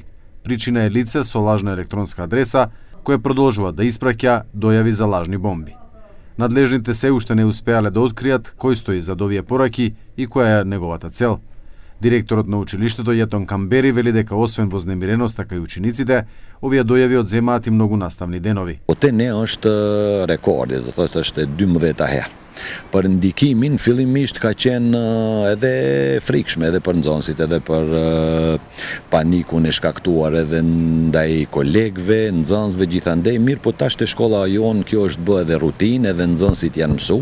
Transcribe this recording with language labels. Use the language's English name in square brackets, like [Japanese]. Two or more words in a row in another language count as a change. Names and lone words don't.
[Macedonian] Причина е лице со лажна електронска адреса која продолжува да испраќа дојави за лажни бомби. Надлежните се уште не успеале да откријат кој стои зад овие пораки и која е неговата цел. Директорот на училиштето Јетон Камбери вели дека освен вознемиреност, така и учениците, овие дојави одземаат и многу наставни денови. [Albanian] Оте не është rekordi, do thotë është 12 herë. Për ndikimin fillimisht ka qenë edhe frikshme edhe për nxënësit, edhe për panikun e shkaktuar edhe ndaj kolegëve, nxënësve gjithandej, mirë po tash te shkolla jon kjo është bë edhe rutinë, edhe nxënësit janë mësu.